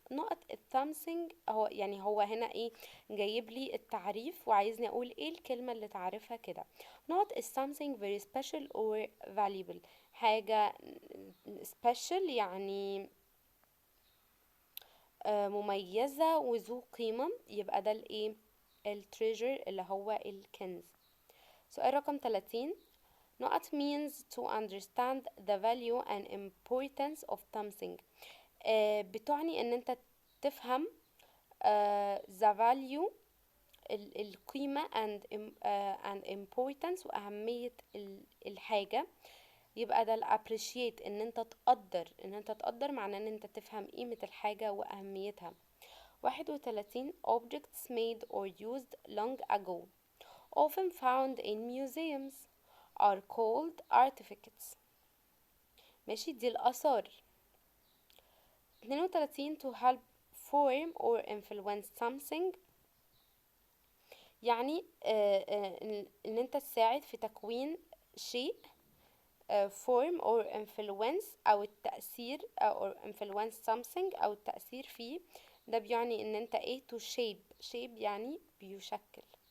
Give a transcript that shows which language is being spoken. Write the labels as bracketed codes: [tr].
[ar] نقط something هو هنا ايه جايب لي التعريف وعايزني اقول ايه الكلمة اللي تعرفها كده. [en] نقط is something very special or valuable. [ar] حاجة special يعني مميزة وذو قيمة، يبقى ده الايه التريجر اللي هو الكنز. سؤال رقم 30. [en] نقط means to understand the value and importance of something. [ar] بتعني ان انت تفهم [en] the value [ar] القيمة [en] and importance [ar] وأهمية الحاجة. يبقى ده appreciate ان انت تقدر معناه ان انت تفهم قيمة الحاجة وأهميتها. 31. [en] objects made or used long ago often found in museums are called artifacts. [ar] ماشي، دي الآثار. 32. [en] to help form or influence something [ar] يعني ان انت تساعد في تكوين شيء. [en] form or influence [ar] او التأثير [en] or influence something [ar] او التأثير فيه، ده بيعني ان انت ايه [en] to shape [ar] يعني بيشكل.